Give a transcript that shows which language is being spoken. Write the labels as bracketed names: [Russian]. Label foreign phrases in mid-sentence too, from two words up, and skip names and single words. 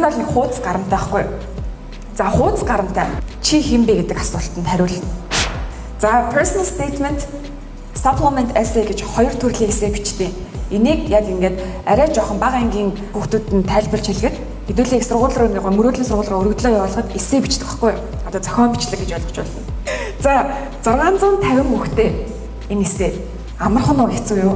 [Mongolian] Манай бол нэг хуудас гарамтай байхгүй юу? За хуудас гарамтай чи хэн бэ гэдэг асуултанд хариулна. За [English] personal statement, supplement essay [Mongolian] гэж хоёр төрлийн эссе бичдэг. Энийг яг ингээд арай жоохон бага ангийн хүүхдүүдэд тайлбарч хэлгээд хэдүүлээ их сургууль руу нэг мөрөөдлийн сургууль руу өргөдлөө явуулахад эссе бичдэг байхгүй юу? Одоо зохион бичлэг гэж ойлгож байна. За 650 хүүхдээ энэ эссе амархан уу хэцүү юу?